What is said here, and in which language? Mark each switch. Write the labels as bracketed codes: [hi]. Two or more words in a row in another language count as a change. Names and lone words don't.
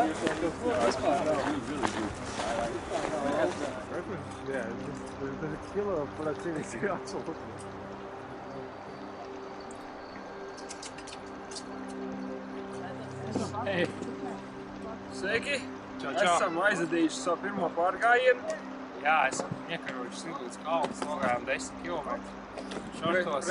[lv] Vispār nav. [en] Yeah, the kilo of productivity absolutely. [lv] Hei! Sveiki! Esam aizadījuši savu pirmo pārgājienu. Jā, esam. Iekarojuši Silūtas kalnas, nogājām 10 km. Šortos.